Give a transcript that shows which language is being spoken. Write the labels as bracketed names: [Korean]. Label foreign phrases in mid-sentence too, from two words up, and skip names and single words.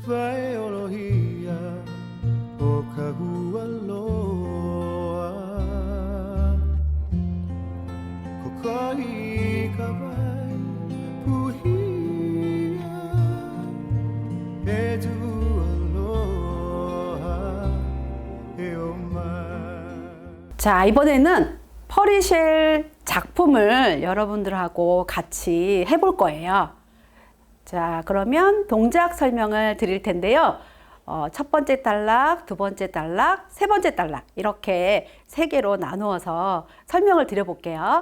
[Hawaiian] Waiolohia o kahua loa Kokoi kawai puhia E tu aloha e o mai [Korean] 자, 이번에는 퍼리쉘 작품을 여러분들하고 같이 해볼 거예요. 자, 그러면 동작 설명을 드릴 텐데요. 첫 번째 단락, 두 번째 단락, 세 번째 단락 이렇게 세 개로 나누어서 설명을 드려볼게요.